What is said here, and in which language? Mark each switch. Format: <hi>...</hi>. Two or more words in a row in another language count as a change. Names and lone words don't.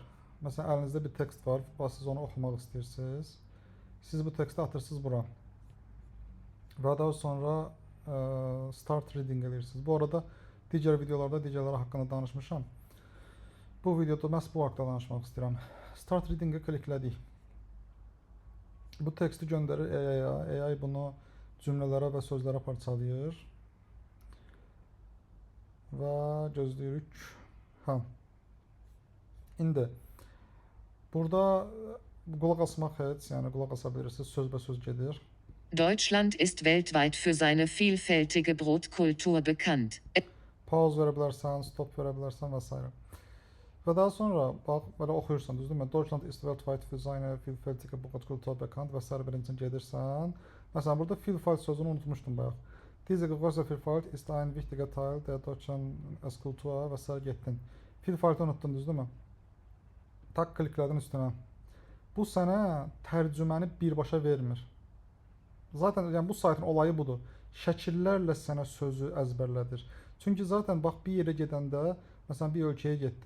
<az>Məsələn, əlinizdə bir tekst var, siz onu oxumaq istəyirsiniz. Siz bu teksti atırsınız bura. Və daha sonra</az> <en>start reading</en> <az>edirsiniz. Bu arada digər videolarda digərləri haqqında danışmışam. Bu videoda məhz bu haqda danışmaq istəyirəm.</az> <en>Start reading-i</en> <az>kliklədik. Bu teksti göndərir AI-ya. AI bunu cümlələrə və sözlərə parçalayır. Və gözləyirik. İndi burada qulaq asmaq heç, yəni qulaq asa bilirsiniz, sözbəsöz gedir.</az> <de>Deutschland ist weltweit für seine vielfältige Brotkultur bekannt.</de> <az>Pause verə bilərsən, stop verə bilərsən və s. Və daha sonra bax belə oxuyursan, düzdürmü?</az> <de>Deutschland ist weltweit für seine vielfältige Brotkultur bekannt</de> <az>və s. birincini gedirsən. Məsələn, burada Vielfalt sözünü unutmuşdum bayaq.</az> <de>Diese große Vielfalt ist ein wichtiger Teil der deutschen Kultur</de> <az>və s. getdin. Vielfaltı unuttun, düzdürmü? Tak klikledin üstünə. Bu sənə tərcüməni birbaşa vermir. Zaten yəni bu saytın olayı budur. Şəkillərlə sənə sözü əzbərlədir. Çünki zaten bax bir yerə gedəndə, məsələn bir ölkəyə getdin.</az>